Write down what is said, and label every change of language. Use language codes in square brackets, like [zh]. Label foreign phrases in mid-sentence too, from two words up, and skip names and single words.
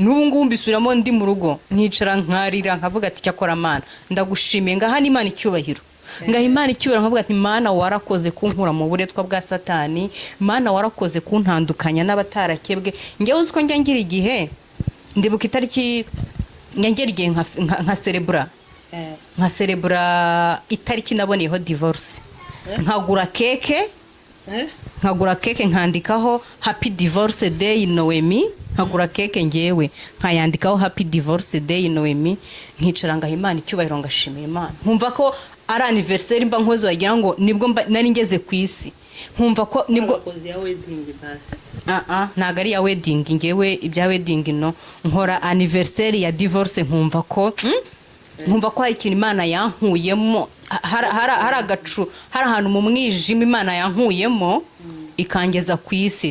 [rw] N'ubu ngubu mbisubiramo ndi mu rugo nkicara nkarira nkavuga ati cyakora Mana ndagushimiye, ngaha n'Imana icyubahiro, ngaha Imana icyubahiro, nkavuga ati Mana warakoze kunkura mu buretwa bwa Satani, Mana warakoze kuntandukanya n'abatarakebwe. Ngewe uzi ko njya ngira igihe ndibuka itariki ngengera igihe nka cerebra itariki naboneyeho divorce, nkagura keke nkandikaho [en] happy divorce day [rw] Noemi, nkagura keke ngewe nkayandikaho [en] happy divorce day [rw] Noemi, nkicara ngaha Imana icyubahiro ngashimira Imana, nkumva ko ari anniversaire mba nkoze wagira ngo nibwo nari ngeze ku isi, nkumva ko nibwo ntago ari ya wedding, ngewe ibya wedding no nkora anniversaire ya divorce, nkumva ko hari ikintu Imana yankuyemo, hari agacu, hari ahantu mu mwijima Imana yankuyemo ikangeza ku isi.